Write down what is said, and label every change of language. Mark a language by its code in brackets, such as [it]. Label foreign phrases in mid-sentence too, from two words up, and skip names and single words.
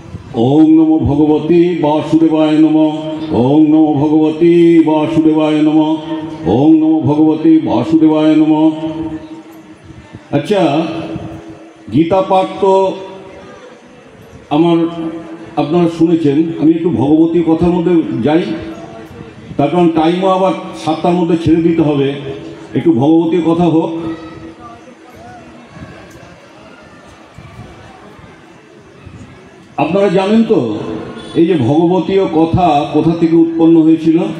[sa] ओं नमो भगवते वासुदेवाय नमः। ओं नमो भगवते वासुदेवाय नमः। ओं नमो भगवते वासुदेवाय नमः। [bn] আচ্ছা, গীতা পাঠ তো আমার আপনারা শুনেছেন। আমি একটু ভগবতী কথার মধ্যে যাই, তার কারণ টাইমও আবার 7টার মধ্যে ছেড়ে দিতে হবে। একটু ভগবতী কথা হোক। আপনারা জানেন তো এই যে ভগবতীয় কথা কোথা থেকে উৎপন্ন হয়েছিল?